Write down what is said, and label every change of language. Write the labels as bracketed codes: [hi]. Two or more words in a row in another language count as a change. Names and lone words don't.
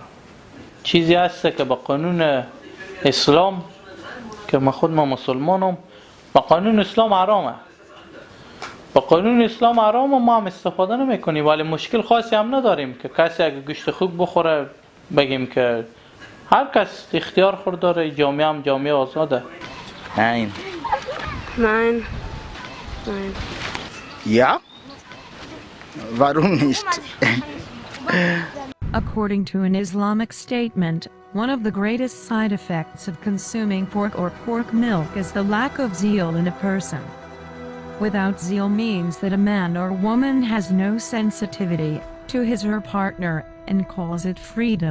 [fa] چیزی هست که با قانون اسلام که ما مسلمانم با قانون اسلام حرامه با قانون اسلام حرامه ما هم استفاده نمیکنیم ولی مشکل خاصی هم نداریم که کسی اگه گوشت خوک بخوره بگیم که هر کس اختیار خود داره جامعه هم جامعه آزاده. [de] Nein. Nein. Nein. Ja? Warum nicht? [en] According to an Islamic statement, one of the greatest side effects of consuming pork or pork milk is the lack of zeal in a person. Without zeal means that a man or woman has no sensitivity to his or her partner and calls it freedom.